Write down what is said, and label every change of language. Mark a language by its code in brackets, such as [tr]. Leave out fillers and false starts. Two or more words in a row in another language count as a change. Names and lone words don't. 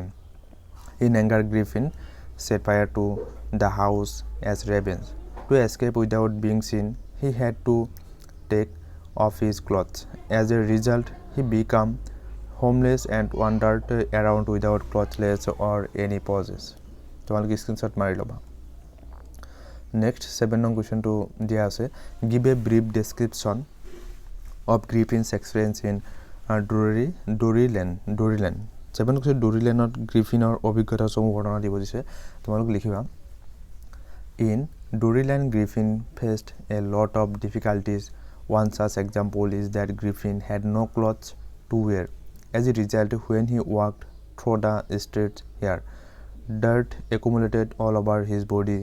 [en] In anger, Griffin set fire to the house as revenge. To escape without being seen, he had to take off his clothes. As a result, he became homeless and wandered around without clothes or any poses. [as] তোমালোকে স্ক্রিনশট মাৰি ল'বা নেক্সট 7 নং কোৱেশ্চনটো দিয়া আছে [en] give a brief description of Griffin's experience in Druryland [as] 7 কৈছে ডুৰিলেণ্ডত গ্ৰিফিনৰ অভিজ্ঞতা সমূহ বৰ্ণনা দিব দিছে তোমালোক লিখিবা [en] in Druryland Griffin faced a lot of difficulties. One such example is that Griffin had no clothes to wear. As a result, when he walked through the streets here, dirt accumulated all over his body.